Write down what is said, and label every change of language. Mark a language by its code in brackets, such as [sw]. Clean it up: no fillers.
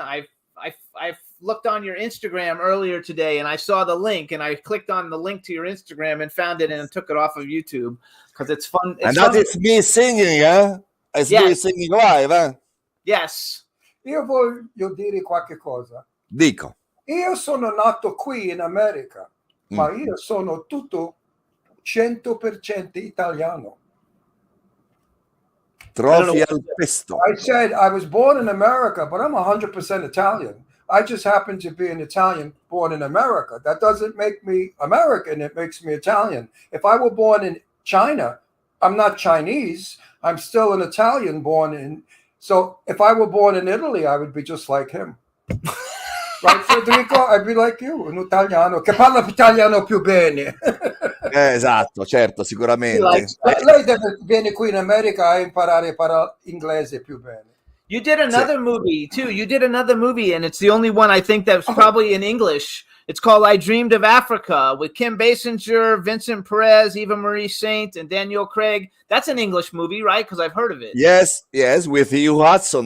[en] I've looked on your Instagram earlier today, and I saw the link, and I clicked on the link to your Instagram and found it, and took it off of YouTube because it's fun. It's And that fun. is me singing, eh? It's me singing live, eh? Yes. [it] Io voglio dire qualche cosa. Dico. Io sono nato qui in America, ma io sono tutto 100% italiano. Trophy al pesto. [en] I said I was born in America, but I'm 100% Italian. I just happen to be an Italian born in America. That doesn't make me American. It makes me Italian. If I were born in China, I'm not Chinese. I'm still an Italian born in. So if I were born in Italy, I would be just like him. Right, Federico? I'd be like you, [it] un italiano che parla italiano più bene. Esatto, certo, sicuramente. Lei viene qui in America a imparare a parlare inglese più bene. [en] You did another movie too. You did another movie, and it's the only one I think that's probably in English. It's called I Dreamed of Africa with Kim Basinger, Vincent Perez, Eva Marie Saint, and Daniel Craig. That's an English movie, right? Because I've heard of it. Yes, with Hugh Hudson.